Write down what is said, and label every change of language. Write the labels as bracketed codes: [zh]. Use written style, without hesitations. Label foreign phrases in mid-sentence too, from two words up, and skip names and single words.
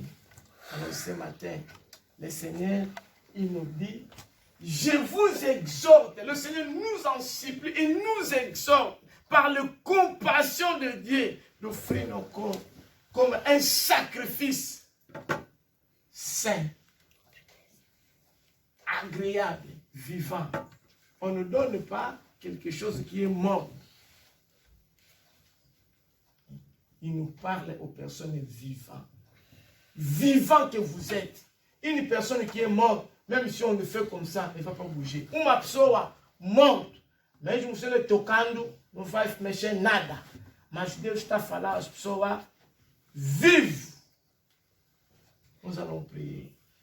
[fr] Alors ce matin, le Seigneur, il nous dit, je vous exhorte, le Seigneur nous en supplie et nous exhorte par la compassion de Dieu d'offrir nos corps comme un sacrifice saint, agréable, vivant. On ne donne pas quelque chose qui est mort. Il nous parle aux personnes vivantes. Vivant que vous êtes. Une personne qui est morte, même si on le fait comme ça, elle ne va pas bouger. [pt] Uma pessoa morte, mesmo se ele tocando, não vai mexer nada. Mas Deus está a falar às pessoas vivas. [fr] Nous allons prier.